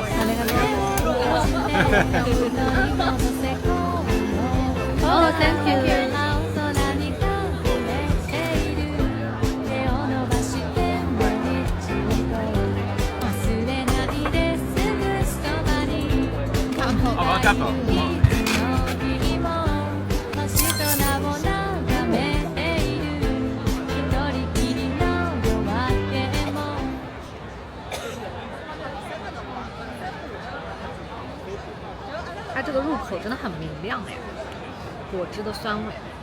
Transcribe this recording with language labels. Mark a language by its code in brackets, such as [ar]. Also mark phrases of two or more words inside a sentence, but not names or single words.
[ja] ます。 [en] 哦，Thank you。 [ja] あ、わかった。 [zh] 它这个入口真的很明亮哎，果汁的酸味。